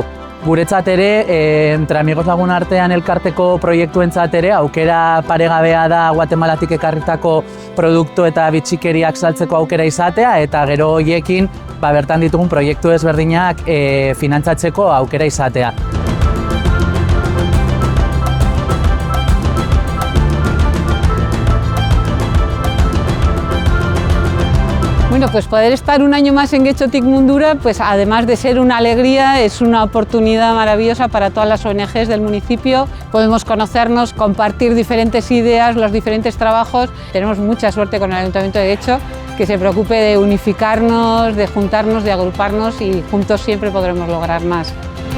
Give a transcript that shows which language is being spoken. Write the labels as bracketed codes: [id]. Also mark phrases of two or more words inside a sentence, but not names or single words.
[eu] Guretzat ere, Entre Amigos lagun artean elkarteko proiektuentzat ere aukera paregabea da Guatemalatik ekarritako produktu eta bitxikeriak saltzeko aukera izatea eta gero horiekin bertan ditugun proiektu ezberdinak finantzatzeko aukera izatea. [es] Bueno, pues poder estar un año más en Getxotik mundura, pues además de ser una alegría, es una oportunidad maravillosa para todas las ONGs del municipio. Podemos conocernos, compartir diferentes ideas, los diferentes trabajos. Tenemos mucha suerte con el Ayuntamiento de Getxo, que se preocupe de unificarnos, de juntarnos, de agruparnos y juntos siempre podremos lograr más.